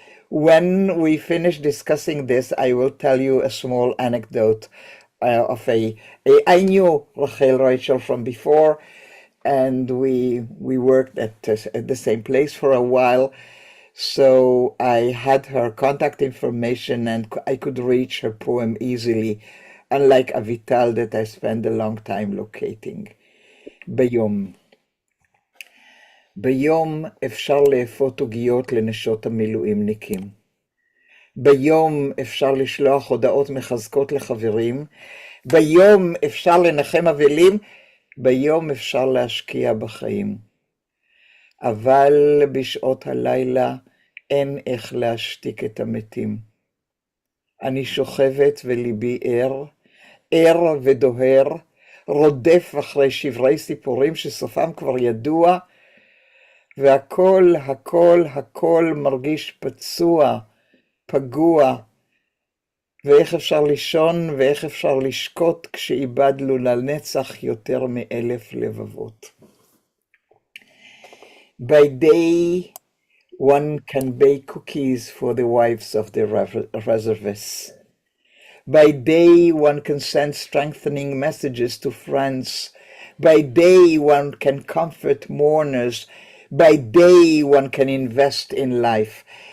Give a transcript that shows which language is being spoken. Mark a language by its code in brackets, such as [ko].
[en] When we finish discussing this, I will tell you a small anecdote of I knew Rachel from before, and we worked at the same place for a while. So I had her contact information and I could reach her poem easily, unlike Avital that I spent a long time locating. [he] ביום. ביום אפשר לאפות עוגיות לנשות המילואימניקים. ביום אפשר לשלוח הודעות מחזקות לחברים. ביום אפשר לנחם אבלים. ביום אפשר להשקיע בחיים. אבל בשעות הלילה אין איך להשתיק את המתים. אני שוכבת וליבי ער ודוהר, רודף אחרי שברי סיפורים שסופם כבר ידוע, והכל, הכל מרגיש פצוע, פגוע, ואיך אפשר לישון ואיך אפשר לשקוט כשאיבדנו לנצח יותר מ1,000 לבבות. [en] By day, one can bake cookies for the wives of the reservists. By day, one can send strengthening messages to friends. By day, one can comfort mourners. By day, one can invest in life.